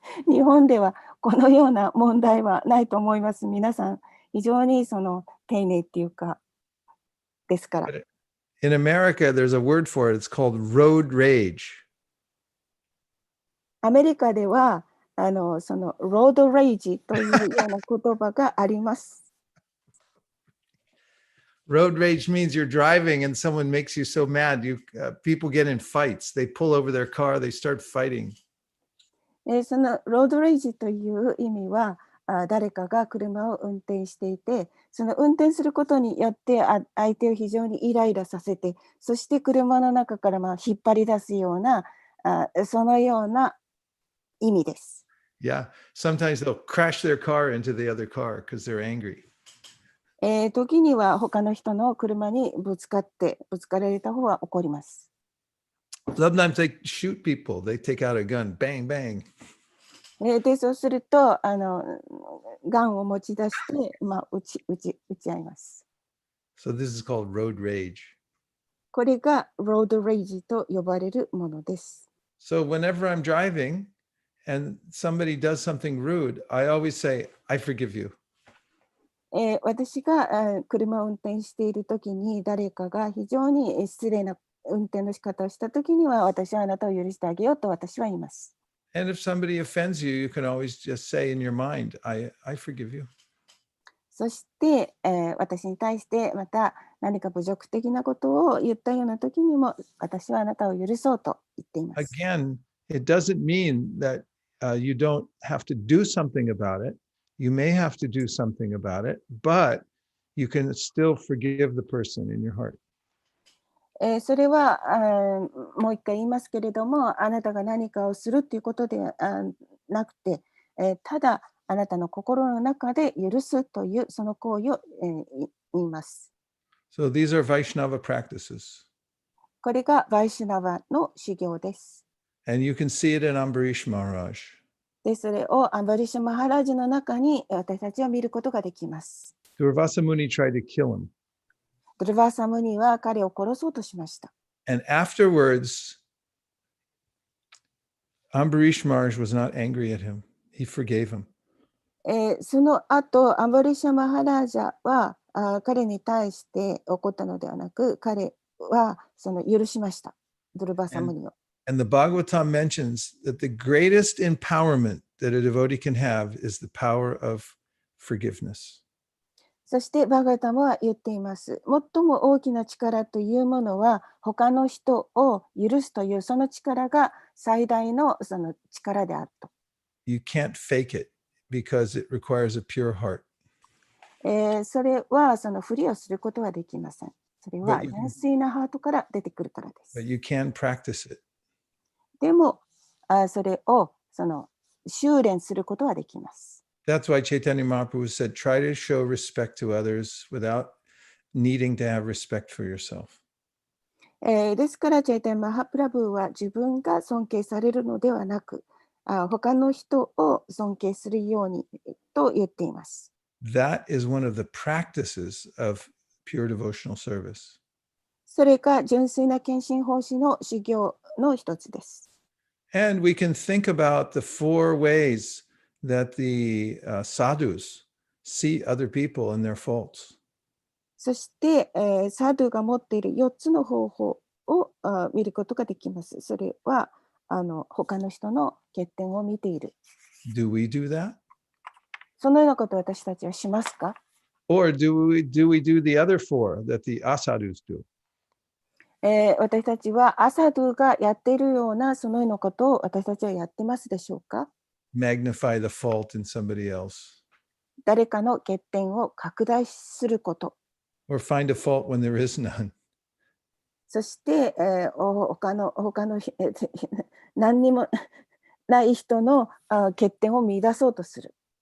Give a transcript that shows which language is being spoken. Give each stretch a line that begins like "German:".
Japanese: 日本ではこのような問題はないと思います。皆さん非常に丁寧っていうかですから。
English: In America, there's a word for it. It's called road rage.
Japanese: アメリカではロードレイジというような言葉があります。
English: Road rage means you're driving and someone makes you so mad. People get in fights. They pull over their car. They start fighting.
Japanese: そのロードレイジという意味は、誰かが車を運転していて、その運転することによって相手を非常にイライラさせて、そして車の中から引っ張り出すような、そのような意味です。
English: Yeah, sometimes they'll crash their car into the other car because they're angry.
Japanese: 時には他の人の車にぶつかられた方は怒ります。
English: Sometimes they shoot people. They take out a gun. Bang, bang.
Japanese: で、そうすると、ガンを持ち出して、撃ち合います。
English: So this is called road rage.
Japanese: これがロードレイジと呼ばれるものです。
English: So whenever I'm driving and somebody does something rude, I always say, I forgive you.
Japanese: 私が車を運転しているときに誰かが非常に失礼な運転の仕方をしたときには、私はあなたを許してあげようと私は言います。
English: And if somebody offends you, you can always just say in your mind, I forgive you.
Japanese: そして、私に対してまた何か侮辱的なことを言ったようなときにも、私はあなたを許そうと言っています。
English: Again, it doesn't mean that you don't have to do something about it. You may have to do something about it, but you can still forgive the person in your heart.
Japanese: それはもう一回言いますけれども、あなたが何かをするということではなくて、ただあなたの心の中で許すというその行為を言います。
English: So these are Vaishnava practices.
Japanese: これがバイシュナバの修行です。
English: And you can see it in Ambarish Maharaj.
Japanese: で、それをアンバリシュ・マハラジュの中に私たちは見ることができます。
English: Durvasa Muni tried to kill him.
Japanese: ドルバーサムニは彼を殺そうとしました。
English: And afterwards, Ambarish Maharaj was not angry at him. He forgave him.
Japanese: その後、アンバリシャ・マハラージャは彼に対して怒ったのではなく、彼はその許しました。ドルバーサムニを。
English: And the Bhagavatam mentions that the greatest empowerment that a devotee can have is the power of forgiveness.
Japanese: そしてバガタムは言っています。最も大きな力というものは、他の人を許すというその力が最大のその力であると。
English: You can't fake it because it requires a pure heart.
Japanese: それはそのふりをすることはできません。それは
English: But you can-
Japanese: 純粋なハートから出てくるからで
English: But you can practice it.
Japanese: でも、それをその修練することはできます。
English: That's why Chaitanya Mahaprabhu said, try to show respect to others without needing to have respect for yourself.
Japanese: ですから、チェイタン・マハプラブーは自分が尊敬されるのではなく、他の人を尊敬するようにと言っています。
English: That is one of the practices of pure devotional service.
Japanese: それが純粋な献身奉仕の修行の一つです。
English: And we can think about the 4 ways that the sadhus see other people and their faults.
Japanese: そして、サドゥが持っている4つの方法を見ることができます。それは他の人の欠点を見ている。
English: Do we do that?
Japanese: そのようなことを私たちはしますか？
English: Or do we do the other 4 that the asadhus do?
Japanese: 私たちはアサドゥがやっているようなそのようなことを私たちはやってますでしょうか？
English: Magnify the fault in somebody else.
Japanese: 誰かの欠点を拡大すること。
English: Or find a fault when there is none.
Japanese: そして、他の何にもない人の欠点を見出そうとする。